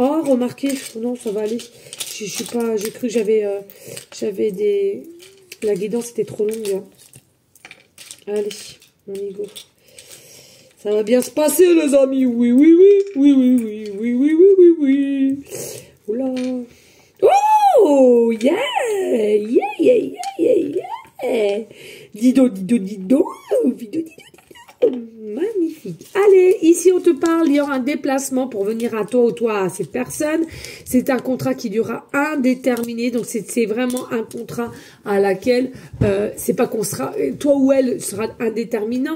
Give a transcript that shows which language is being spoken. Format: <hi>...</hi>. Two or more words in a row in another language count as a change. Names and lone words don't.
<fr>Oh, remarquez. Oh, non, ça va aller. Je suis pas... J'ai cru que j'avais des... La guidance était trop longue. Hein. Allez, on y go. Ça va bien se passer, les amis. Oui, oui, oui. Oui, oui, oui. Oui, oui, oui, oui, oui. Oula.</fr> <en>Oh, yeah. Yeah, yeah, yeah, yeah, yeah. Dido, dido, dido. Dido, dido, dido.</en> <fr>Magnifique. Allez, ici, on te parle. Il y aura un déplacement pour venir à toi ou toi à cette personne. C'est un contrat qui durera indéterminé. Donc, c'est vraiment un contrat à laquelle c'est pas qu'on sera... Toi ou elle sera indéterminant.</fr>